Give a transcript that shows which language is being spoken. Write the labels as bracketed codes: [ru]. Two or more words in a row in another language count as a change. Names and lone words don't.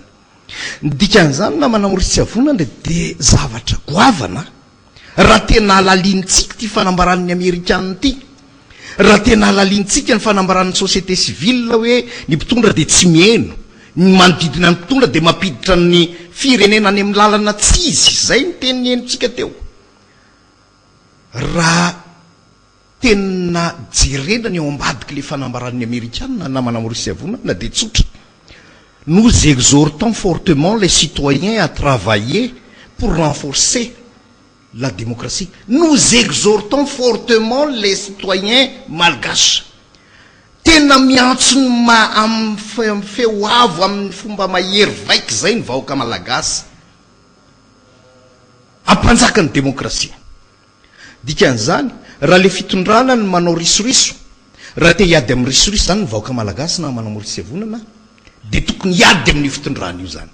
[mg] Ny dikan'izany na manao risavonana dia zavatra goavana raha tena alalintsika ty fanambaran'ny Amerikanina ty, raha tena alalintsika ny fanambaran'ny [fr] société civile [mg] hoe ny mpitondra dia tsy mieno, ny manodidina ny mpitondra dia mampiditra ny firenena any amin'ny lalana tsy izy, zay ny teny enontsika teo. Raha tena jerena ny eo ambadiky le fanambaran'ny Amerikanina na manao risavonana dia tsotra. [fr] Nous exhortons fortement les citoyens à travailler pour renforcer la démocratie. Nous exhortons fortement les citoyens malgaches. [mg] Tena miantso amin'ny feo avo amin'ny fomba mahery vaika zay ny vahoaka malagasy ampanjaka ny demokrasia. Dikan'izany raha le fitondrana ny manao risoriso, raha te hiady amin'ny risoriso zany ny vahoaka malagasy na manao risavonana dia tokony hiady amin'ny fitondrana io zany.